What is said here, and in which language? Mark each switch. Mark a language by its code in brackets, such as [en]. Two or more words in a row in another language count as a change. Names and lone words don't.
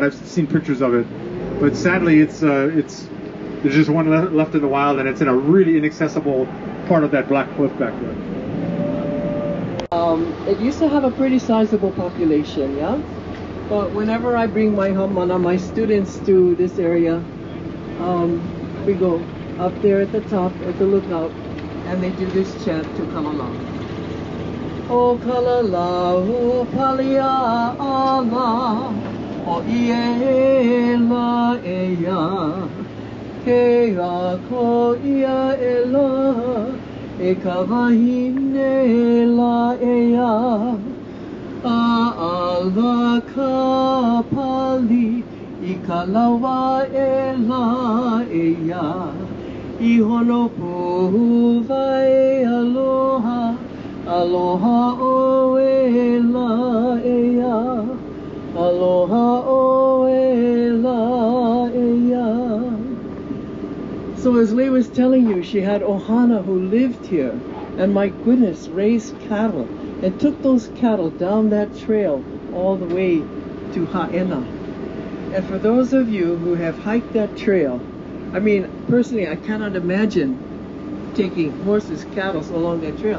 [en] I've seen pictures of it, but sadly, it's there's just one left in the wild, and it's in a really inaccessible part of that black cliff back there. It used to have a pretty sizable population, but whenever I bring my students to this area, we go up there at the top at the lookout, and they do this chant to Kanaloa. [haw] O Kalalau palia ala, o ie la eya, ke a ko ia e la, e ka wahine la eya, a ala ka pali, I ka lawa e la eya, I hono puhu vai aloha, aloha o e la eya, aloha o e la eya. [en] So as Leigh was telling you, she had Ohana who lived here, and my goodness, raised cattle, and took those cattle down that trail all the way to Ha'ena. And for those of you who have hiked that trail, I mean, personally, I cannot imagine taking horses, cattle along that trail.